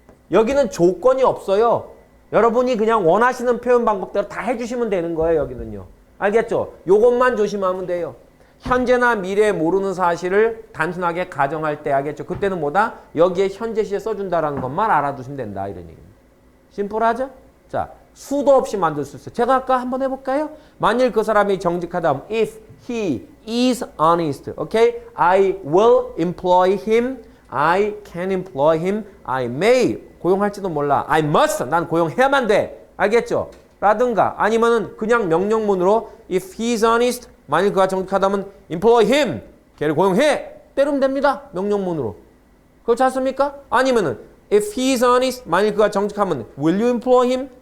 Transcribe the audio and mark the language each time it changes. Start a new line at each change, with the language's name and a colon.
Korean: 여기는 조건이 없어요. 여러분이 그냥 원하시는 표현 방법대로 다 해주시면 되는 거예요. 여기는요. 알겠죠? 요것만 조심하면 돼요. 현재나 미래에 모르는 사실을 단순하게 가정할 때 알겠죠? 그때는 뭐다? 여기에 현재 시에 써준다라는 것만 알아두시면 된다. 이런 얘기입니다. 심플하죠? 자, 수도 없이 만들 수 있어요. 제가 아까 한번 해볼까요? 만일 그 사람이 정직하다면
English: if he is honest, okay? I will employ him. I can employ him. I may
Korean: 고용할지도 몰라.
English: I must
Korean: 난 고용해야만 돼. 알겠죠? 라든가 아니면은 그냥 명령문으로
English: if he is honest
Korean: 만일 그가 정직하다면
English: employ him.
Korean: 걔를 고용해. 때리면 됩니다. 명령문으로. 그렇지 않습니까? 아니면은
English: if he is honest
Korean: 만일 그가 정직하면
English: will you employ him?